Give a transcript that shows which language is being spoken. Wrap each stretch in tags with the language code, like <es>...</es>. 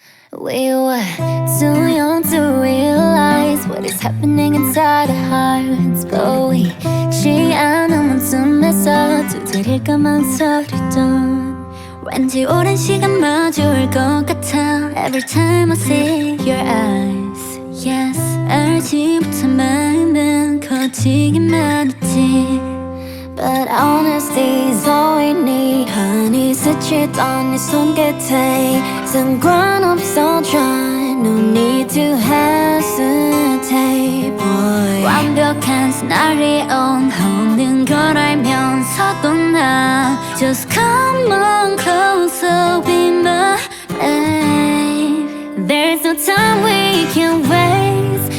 <en>We were too young to realize what is happening inside our hearts.</en> <ko>보이지 않은 문틈에서 두드릴까 망설이던 왠지 오랜 시간 마주할 것 같아.</ko> <en>Every time I see your eyes, yes,</en> <ko>알지 못한 마음은 커지기만 했지.</ko> <en>But honesty is all we need.</en> <ko>honey 스치던 네 손끝에 상관없어 try.</ko> <en>No need to hesitate, boy.</en> <ko>완벽한 시나리오 없는 걸 알면서도 나</ko> <en>Just come on closer, be my babe. There's no time we can waste.</en>